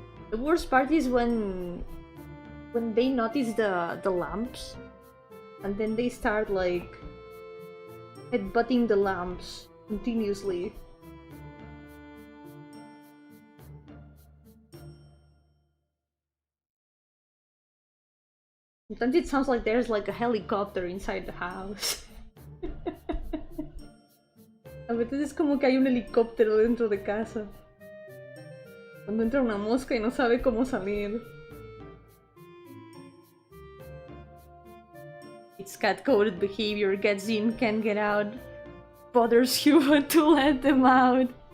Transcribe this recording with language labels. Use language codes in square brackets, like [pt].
[en] The worst part is when they notice the lamps, and then they start like headbutting the lamps continuously. Sometimes it sounds like there's like a helicopter inside the house. [es] A veces es como que hay un helicóptero dentro de casa. Cuando entra una mosca y no sabe cómo salir. [en] Its cat-coded behavior gets in, can't get out. Bothers you but to let them out.